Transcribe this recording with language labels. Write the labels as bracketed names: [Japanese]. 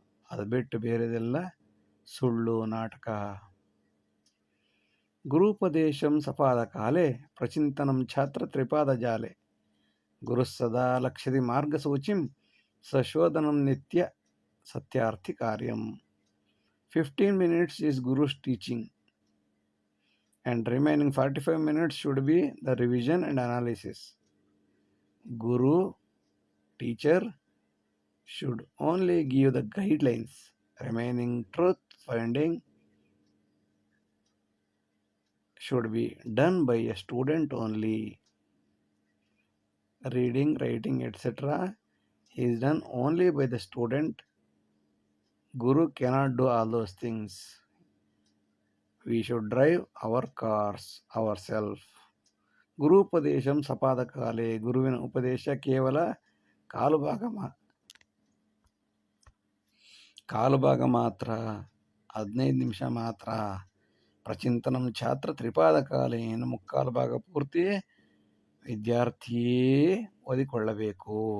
[Kannada] ಅದು ಬಿಟ್ಟು ಬೇರೆದೆಲ್ಲ ಸುಳ್ಳು, ನಾಟಕ. [Sanskrit] ಗುರುಪದೇಶಂ ಸಪಾದ ಕಾಲೇ ಪ್ರಚಿಂತನಂ ಛಾತ್ರ ತ್ರಿಪಾದ ಜಾಲೆ. ಗುರುಸ್ಸದಾ ಲಕ್ಷ್ಯದಿ ಮಾರ್ಗಸೂಚಿಂ ಸಶೋಧನಂ ನಿತ್ಯ Satyarthi ಕಾರ್ಯಂ. [English] 15 minutes is Guru's teaching and remaining 45 minutes should be the revision and analysis. Guru, teacher, should only give the guidelines. Remaining truth finding should be done by a student only. Reading, writing, etc. is done only by the student. Guru cannot do all those things. We should drive our cars ourselves. [Sanskrit] ಗುರುಪದೇಶಂ ಸಪಾದ ಕಾಲೇ, [Kannada] ಗುರುವಿನ ಉಪದೇಶ ಕೇವಲ ಕಾಲು ಭಾಗ ಮಾತ್ರ, 15 ನಿಮಿಷ ಮಾತ್ರ. [Sanskrit] ಪ್ರಚಿಂತನಂ ಛಾತ್ರ ತ್ರಿಪಾದ ಕಾಲೇ, [Kannada] ಇನ್ನು ಮುಕ್ಕಾಲು ಭಾಗ ಪೂರ್ತಿ ವಿದ್ಯಾರ್ಥಿಯೇ ಓದಿಕೊಳ್ಳಬೇಕು.